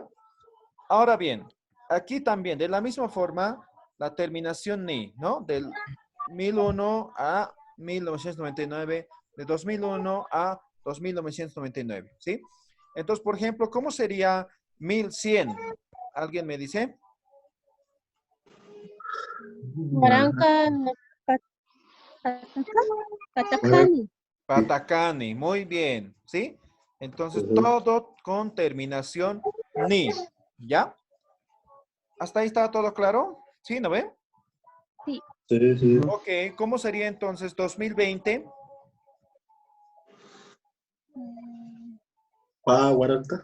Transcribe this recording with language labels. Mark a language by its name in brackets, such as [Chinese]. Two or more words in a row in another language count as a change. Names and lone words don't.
[Spanish] Ahora bien, aquí también, de la misma forma, la terminación ni, ¿no? Del 1001 a 1999, de 2001 a 2999, ¿sí? Entonces, por ejemplo, ¿cómo sería 1100? ¿Alguien me dice? [Aymara] Waranka. Patakani. Patacani, [Spanish] muy bien, ¿sí? Entonces, todo con terminación ni, ¿ya? ¿Hasta ahí está todo claro? ¿Sí, no ven? Sí, sí. Ok, ¿cómo sería entonces 2020? [Aymara] Pa, Guaranca.